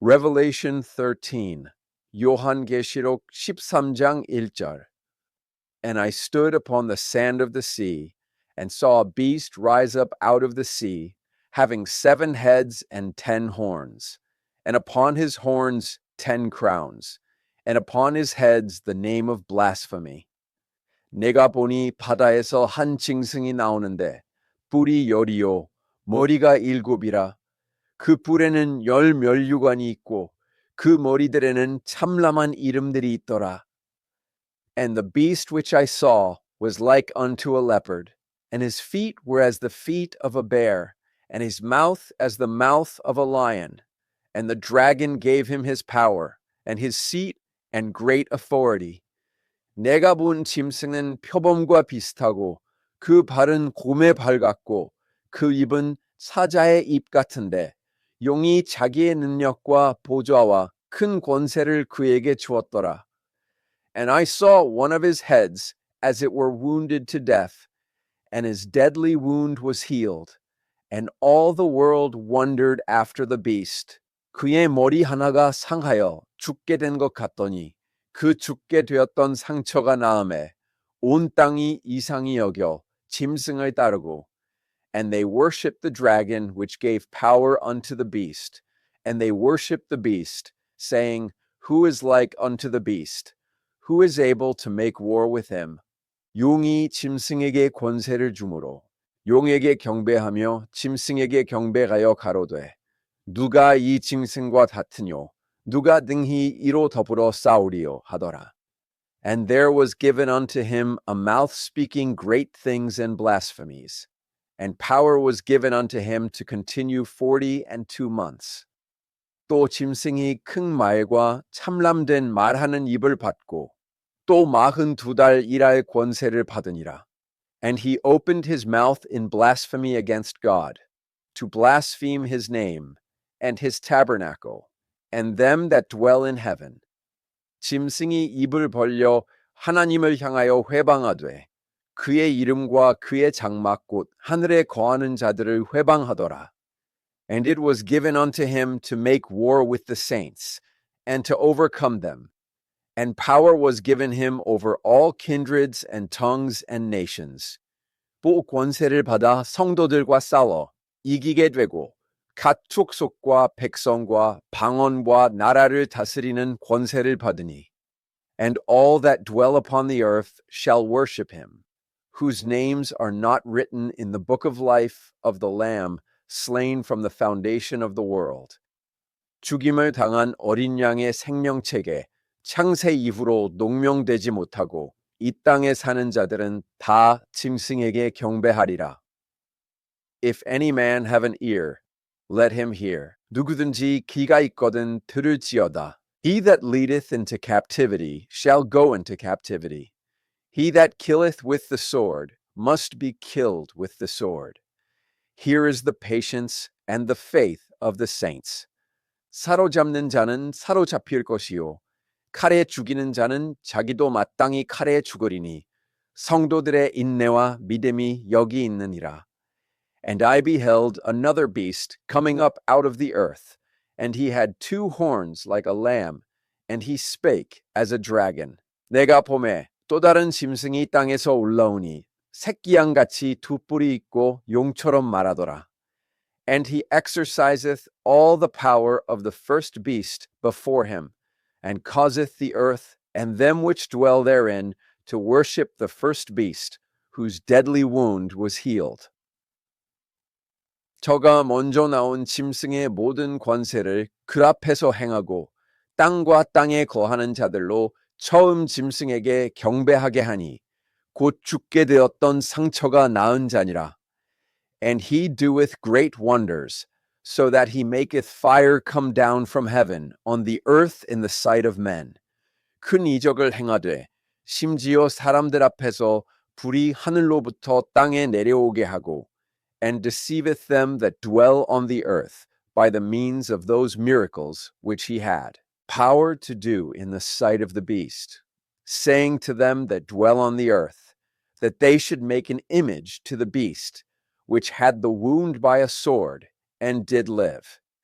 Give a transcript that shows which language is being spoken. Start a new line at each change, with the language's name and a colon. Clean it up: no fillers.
English: Revelation 13,
Korean: 요한계시록 13장 1절.
English: And I stood upon the sand of the sea, and saw a beast rise up out of the sea, having 7 heads and 10 horns, and upon his horns 10 crowns, and upon his heads the name of blasphemy.
Korean: 내가 보니 바다에서 한 짐승이 나오는데 뿔이 10이요 머리가 7이라. 그 뿔에는 10 면류관이 있고 그 머리들에는 참람한 이름들이 있더라.
English: And the beast which I saw was like unto a leopard, and his feet were as the feet of a bear, and his mouth as the mouth of a lion. And the dragon gave him his power, and his seat, and great authority.
Korean: 내가 본 짐승은 표범과 비슷하고 그 발은 곰의 발 같고 그 입은 사자의 입 같은데 용이 자기의 능력과 보좌와 큰 권세를 그에게 주었더라.
English: And I saw one of his heads as it were wounded to death, and his deadly wound was healed. And all the world wondered after the beast.
Korean: 그의 머리 하나가 상하여 죽게 된 것 같더니 그 죽게 되었던 상처가 나음에 온 땅이 이상히 여겨 짐승을 따르고.
English: And they worshipped the dragon which gave power unto the beast. And they worshipped the beast, saying, Who is like unto the beast? Who is able to make war with him?
Korean: 용이 짐승에게 권세를 주므로 용에게 경배하며 짐승에게 경배하여 가로되 누가 이 짐승과 같으뇨? 누가 능히 이로 더불어 싸우리요? 하더라.
English: And there was given unto him a mouth speaking great things and blasphemies. And power was given unto him to continue 42 months.
Korean: 또 짐승이 큰 말과 참람된 말하는 입을 받고 또 42달 일할 권세를 받으니라.
English: And he opened his mouth in blasphemy against God, to blaspheme his name, and his tabernacle, and them that dwell in heaven.
Korean: 짐승이 입을 벌려 하나님을 향하여 회방하되 그의 이름과 그의 장막 곧 하늘에 거하는 자들을 회방하더라.
English: And it was given unto him to make war with the saints, and to overcome them. And power was given him over all kindreds and tongues and nations.
Korean: 또 권세를 받아 성도들과 싸워 이기게 되고 각 족속과 백성과 방언과 나라를 다스리는 권세를 받으니.
English: And all that dwell upon the earth shall worship him, whose names are not written in the book of life of the Lamb slain from the foundation of the world.
Korean: 죽임을 당한 어린 양의 생명책에 창세 이후로 농명되지 못하고 이 땅에 사는 자들은 다 짐승에게 경배하리라.
English: If any man have an ear, let him hear.
Korean: 누구든지 귀가 있거든 들을지어다.
English: He that leadeth into captivity shall go into captivity. He that killeth with the sword must be killed with the sword. Here is the patience and the faith of the saints.
Korean: 사로잡는 자는 사로잡힐 것이요 칼에 죽이는 자는 자기도 마땅히 칼에 죽으리니 성도들의 인내와 믿음이 여기 있느니라.
English: And I beheld another beast coming up out of the earth, and he had 2 horns like a lamb, and he spake as a dragon.
Korean: 내가 보매 또 다른 짐승이 땅에서 올라오니 새끼양같이 2 뿔이 있고 용처럼 말하더라.
English: And he exerciseth all the power of the first beast before him, and causeth the earth and them which dwell therein to worship the first beast, whose deadly wound was healed.
Korean: 저가 먼저 나온 짐승의 모든 권세를 그 앞에서 행하고 땅과 땅에 거하는 자들로 처음 짐승에게 경배하게 하니 곧 죽게 되었던 상처가 나은 자니라.
English: And he doeth great wonders, so that he maketh fire come down from heaven on the earth in the sight of men.
Korean: 큰 이적을 행하되 심지어 사람들 앞에서 불이 하늘로부터 땅에 내려오게 하고
English: and deceiveth them that dwell on the earth by the means of those miracles which he had power to do in the sight of the beast, saying to them that dwell on the earth, that they should make an image to the beast, which had the wound by a sword, and did live.